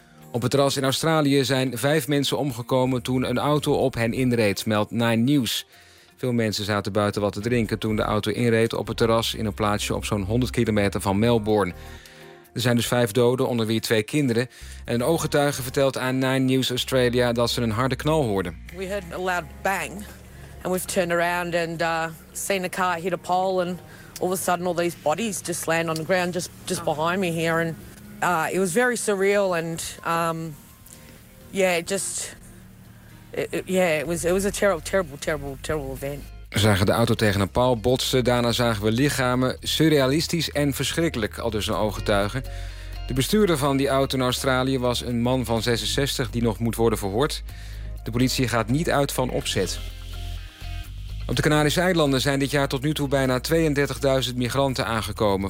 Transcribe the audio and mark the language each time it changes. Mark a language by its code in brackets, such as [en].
[nl] Op het terras in Australië zijn 5 mensen omgekomen toen een auto op hen inreed, meldt Nine News. Veel mensen zaten buiten wat te drinken toen de auto inreed op het terras in een plaatsje op zo'n 100 kilometer van Melbourne. Er zijn dus 5 doden, onder wie 2 kinderen. En een ooggetuige vertelt aan Nine News Australia dat ze een harde knal hoorden. [en] We heard a loud bang and we've turned around and seen a car hit a pole and all of a sudden all these bodies just land on the ground just behind me here and it was very surreal and it was a terrible event. [nl] We zagen de auto tegen een paal botsen, daarna zagen we lichamen, surrealistisch en verschrikkelijk, aldus een ooggetuige. De bestuurder van die auto in Australië was een man van 66 die nog moet worden verhoord. De politie gaat niet uit van opzet. Op de Canarische eilanden zijn dit jaar tot nu toe bijna 32.000 migranten aangekomen.